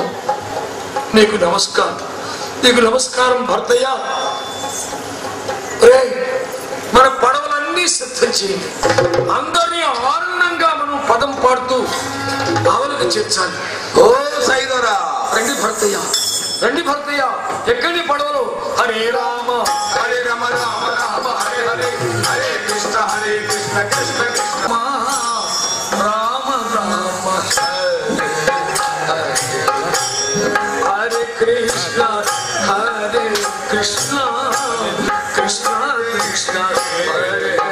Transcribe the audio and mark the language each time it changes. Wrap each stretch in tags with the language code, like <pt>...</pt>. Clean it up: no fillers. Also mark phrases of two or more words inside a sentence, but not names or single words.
<te>నీకు నమస్కారం, నీకు నమస్కారం భర్తయ్య. మన పడవలన్నీ సిద్ధం చేయండి. అందరినీ ఆనందంగా మనం పదం పాడుతూ భావనకు చేర్చాలి. ఓ సైదరా, రండి భర్తయ్య, రండి భర్తయ్య. ఎక్కడి పడవలు?</te> <sa>హరే రామ హరే రామ రామ రామ హరే హరే, హరే కృష్ణ హరే కృష్ణ కృష్ణ కృష్ణ రామ రామ హరే కృష్ణ హరే కృష్ణ కృష్ణ కృష్ణ హరే</sa>